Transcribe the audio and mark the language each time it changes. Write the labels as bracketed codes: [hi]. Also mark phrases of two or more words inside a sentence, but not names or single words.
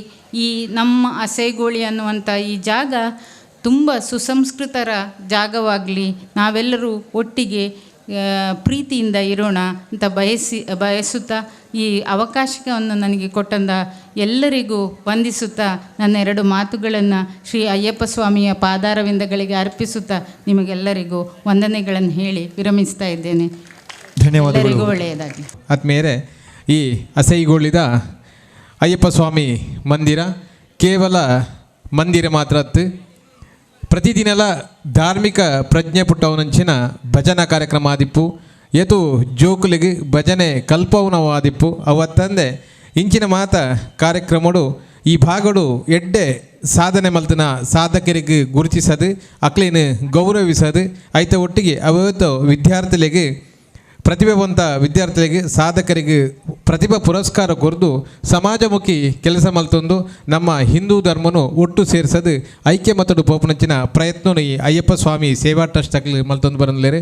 [kn] ಈ ನಮ್ಮ ಅಸೈಗೋಳಿ ಅನ್ನುವಂಥ ಈ ಜಾಗ ತುಂಬ ಸುಸಂಸ್ಕೃತರ ಜಾಗವಾಗಲಿ, ನಾವೆಲ್ಲರೂ ಒಟ್ಟಿಗೆ ಪ್ರೀತಿಯಿಂದ ಇರೋಣ ಅಂತ ಬಯಸುತ್ತಾ ಈ ಅವಕಾಶವನ್ನು ನನಗೆ ಕೊಟ್ಟಂದ ಎಲ್ಲರಿಗೂ ವಂದಿಸುತ್ತಾ ನನ್ನ 2 ಮಾತುಗಳನ್ನು ಶ್ರೀ ಅಯ್ಯಪ್ಪ ಸ್ವಾಮಿಯ ಪಾದಾರವಿಂದಗಳಿಗೆ ಅರ್ಪಿಸುತ್ತಾ ನಿಮಗೆಲ್ಲರಿಗೂ ವಂದನೆಗಳನ್ನು ಹೇಳಿ ವಿರಮಿಸ್ತಾ ಇದ್ದೇನೆ. ಧನ್ಯವಾದಗಳು. ಒಳ್ಳೆಯದಾಗಲಿ. [tcy] ಆದ್ಮೇಲೆ ಈ ಅಸೈಗೊಳಿದ ಅಯ್ಯಪ್ಪ ಸ್ವಾಮಿ ಮಂದಿರ ಕೇವಲ ಮಂದಿರ ಮಾತ್ರ ಪ್ರತಿದಿನಲ ಧಾರ್ಮಿಕ ಪ್ರಜ್ಞೆ ಪುಟ್ಟವನಂಚಿನ ಭಜನಾ ಕಾರ್ಯಕ್ರಮ ಆದಿಪ್ಪು ಎದು ಜೋಕುಲಿಗೆ ಭಜನೆ ಕಲ್ಪವನವಾದಿಪ್ಪು ಅವತ್ತಂದೆ ಇಂಚಿನ ಮಾತ ಕಾರ್ಯಕ್ರಮಡು ಈ ಭಾಗಡು ಎಡ್ಡೆ ಸಾಧನೆ ಮಲ್ತನ ಸಾಧಕರಿಗೆ ಗುರುತಿಸದು ಅಕ್ಲೇನು ಗೌರವಿಸದು ಐತ ಒಟ್ಟಿಗೆ ಅವತ್ತು ವಿದ್ಯಾರ್ಥಿಗಳಿಗೆ ಪ್ರತಿಭಾವಂತ ವಿದ್ಯಾರ್ಥಿಗಳಿಗೆ ಸಾಧಕರಿಗೆ ಪ್ರತಿಭಾ ಪುರಸ್ಕಾರ ಕೊರದು ಸಮಾಜಮುಖಿ ಕೆಲಸ ಮಲ್ತೊಂದು ನಮ್ಮ ಹಿಂದೂ ಧರ್ಮನು ಒಟ್ಟು ಸೇರಿಸದು ಐಕ್ಯ ಮತ್ತಡು ಪೋಪುನಂಚಿನ ಪ್ರಯತ್ನ ಈ ಅಯ್ಯಪ್ಪ ಸ್ವಾಮಿ ಸೇವಾ ಟ್ರಸ್ಟ್ ಅಕ್ಲಿ ಮಲ್ತೊಂದು ಬರಲೇರೆ.